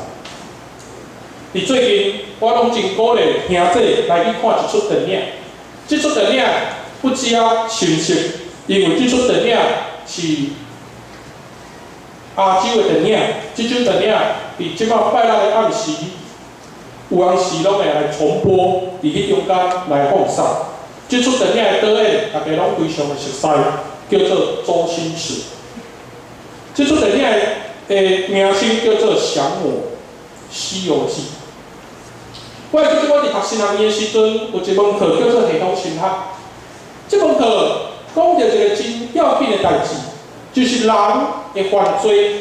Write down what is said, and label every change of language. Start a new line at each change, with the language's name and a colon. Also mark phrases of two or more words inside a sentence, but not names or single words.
Min Nan Chinese: 伫最近，我拢真鼓励兄弟来去看一出电影。这出电影不只深色，因为这出电影是亚洲的电影。这出电影伫即摆拜六的暗时。有暗时拢会来重播，伫迄中间来放送。这出电影的导演，大家拢非常的熟悉，叫做周星驰。这出电影的名称叫做《降魔西游记》。我记得我伫读新学院的时阵，有一门课叫做系统神学。这门课讲到一个真要紧的代志， 就是人的犯罪。